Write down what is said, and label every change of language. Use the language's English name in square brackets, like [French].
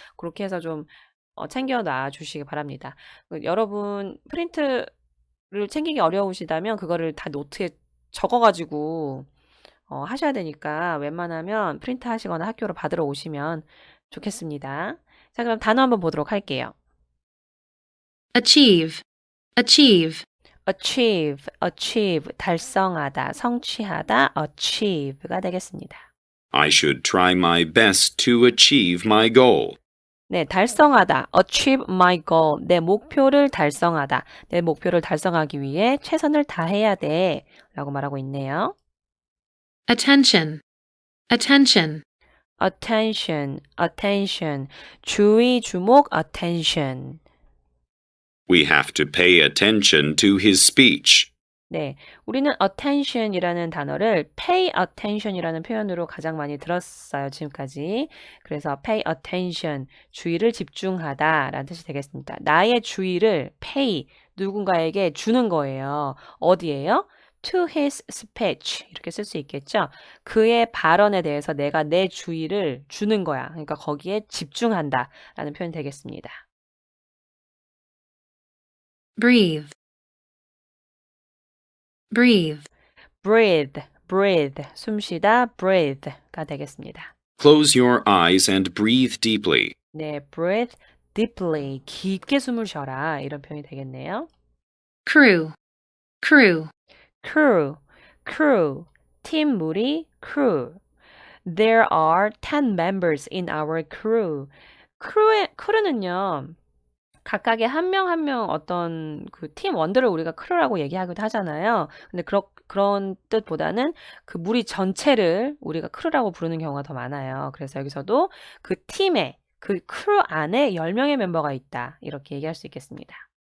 [Korean] 그렇게 해서 좀 챙겨 놔 주시기 바랍니다. 여러분 프린트를 챙기기 어려우시다면 그거를 다 노트에 적어가지고 하셔야 되니까 웬만하면 프린트 하시거나 학교로 받으러 오시면 좋겠습니다. 자, 그럼 단어 한번 보도록 할게요. [English] Achieve. Achieve. [Korean] achieve, 달성하다, 성취하다, achieve가 되겠습니다. [English] I should try my best to achieve my goal. [Korean] 네, 달성하다, [English] achieve my goal, [Korean] 내 목표를 달성하다, 내 목표를 달성하기 위해 최선을 다해야 돼 라고 말하고 있네요. [English] Attention. Attention. [Korean] attention, 주의, 주목, attention. [English] We have to pay attention to his speech. [Korean] 네, 우리는 attention이라는 단어를 [English] pay attention [Korean] 이라는 표현으로 가장 많이 들었어요, 지금까지. 그래서 pay attention, 주의를 집중하다 라는 뜻이 되겠습니다. 나의 주의를 pay, 누군가에게 주는 거예요. 어디에요? [English] To his speech, [Korean] 이렇게 쓸 수 있겠죠? 그의 발언에 대해서 내가 내 주의를 주는 거야. 그러니까 거기에 집중한다 라는 표현이 되겠습니다. [English] Breathe. Breathe. [Korean] breathe, 숨쉬다, breathe가 되겠습니다. [English] Close your eyes and breathe deeply. [Korean] 네, [English] breathe deeply, [Korean] 깊게 숨을 쉬어라 이런 표현이 되겠네요. [English] Crew. Crew. [Korean] crew, 팀 무리, crew. [English] There are 10 members in our crew. [Korean] crew는요, 각각의 한 명 한 명 어떤 그 팀원들을 우리가 크루라고 얘기하기도 하잖아요. 근데 그런 뜻보다는 그 무리 전체를 우리가 크루라고 부르는 경우가 더 많아요. 그래서 여기서도 그 팀에, 그 크루 안에 10명의 멤버가 있다. 이렇게 얘기할 수 있겠습니다.